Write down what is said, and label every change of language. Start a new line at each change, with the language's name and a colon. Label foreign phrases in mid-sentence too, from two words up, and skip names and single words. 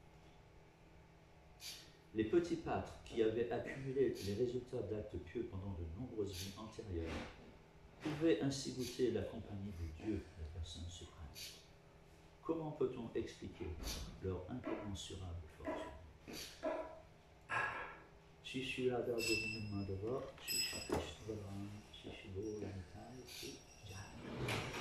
French: Les petits pâtres qui avaient accumulé les résultats d'actes pieux pendant de nombreuses vies antérieures pouvaient ainsi goûter la compagnie de Dieu, la personne suprême. Comment peut-on expliquer leur incommensurable fortune? Shri Radha Govinda Madhava, Shri Krishna Balaram, Shri Gaura Nitai, Shri Jai.